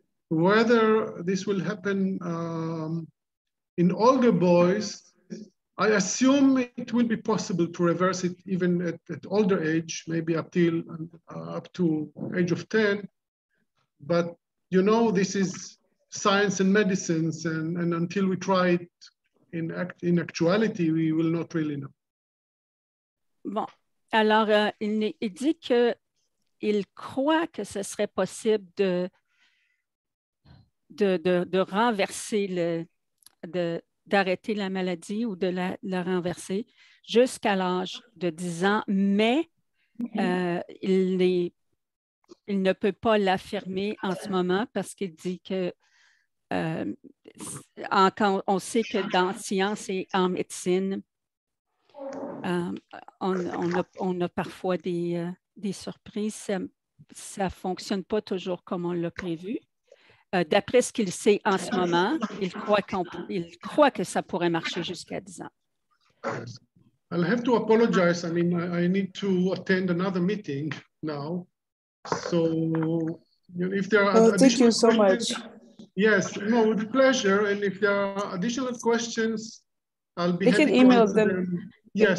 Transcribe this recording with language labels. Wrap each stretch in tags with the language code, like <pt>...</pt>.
<en>Whether this will happen in older boys, I assume it will be possible to reverse it even at older age, maybe up to age of 10. But you know, this is science and medicines, and until we try it in actuality, we will not really know.</en> <fr>Bon, alors il dit qu'il croit que ce serait possible de renverser d'arrêter la maladie ou de la renverser jusqu'à l'âge de 10 ans, mais il ne peut pas l'affirmer en ce moment parce qu'il dit que on sait que dans science et en médecine, on a parfois des surprises. Ça ne fonctionne pas toujours comme on l'a prévu. D'après ce qu'il sait en ce moment, il croit que ça pourrait marcher jusqu'à 10 ans.</fr> <en>I'll have to apologize. I mean, I need to attend another meeting now. So if there are thank you so much. Yes, no, with pleasure. And if there are additional questions, I'll be happy to email answer them. Yes,</en>